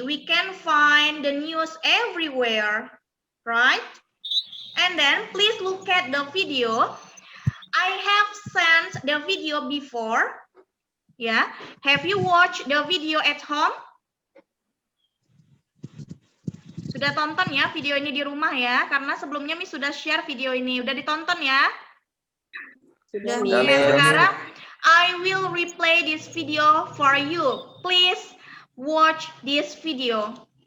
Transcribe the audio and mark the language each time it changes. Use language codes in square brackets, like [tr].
[en] We can find the news everywhere, right? And then please look at the video. I have sent the video before. Yeah, have you watched the video at home? [id] Sudah tonton ya video ini di rumah ya, karena sebelumnya Miss sudah share video ini. Udah ditonton ya? Sudah, Oke, Miss. sekarang [en] I will replay this video for you. Please watch this video.